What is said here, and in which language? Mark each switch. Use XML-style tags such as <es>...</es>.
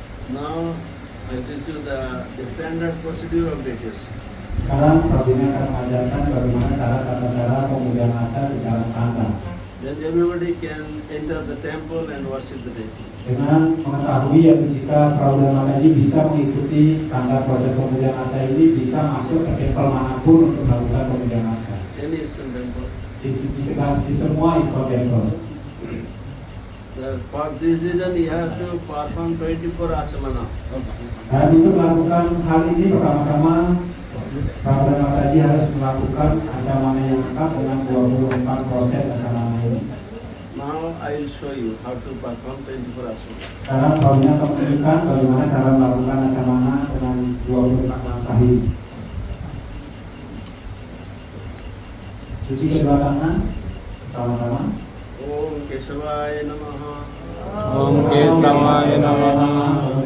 <en>Now I teach you the standard procedure of deity worship.</en> <id>Sekarang Prabhunya akan mengajarkan bagaimana tata cara pemujaan arca secara standar.</id> <en>Then everybody can enter the temple and worship the deity.</en> <id>Dengan mengetahui ya jika Prabhu dan Mataji bisa mengikuti standar proses pemujaan arca ini, bisa masuk ke tempel manapun untuk melakukan pemujaan arca.</id> <en>Any ISKCON temple.</en> <id>Di semua ISKCON temple.</id> <en>For this reason you have to perform 24 asamana.</en> <id>Dan untuk melakukan hal ini pertama-tama Prabhu dan Mataji harus melakukan acamana yang lengkap dengan 24 proses acamana ini.</id> <en>Now I will show you how to perform 24 asamana.</en> <id>Sekarang Prabhunya akan menunjukkan bagaimana cara melakukan acamana dengan 24 langkah ini. Cuci kedua tangan sama-sama.</id> <sa>Om Kesavaya Namaha. Om Kesavaya Namaha.</sa>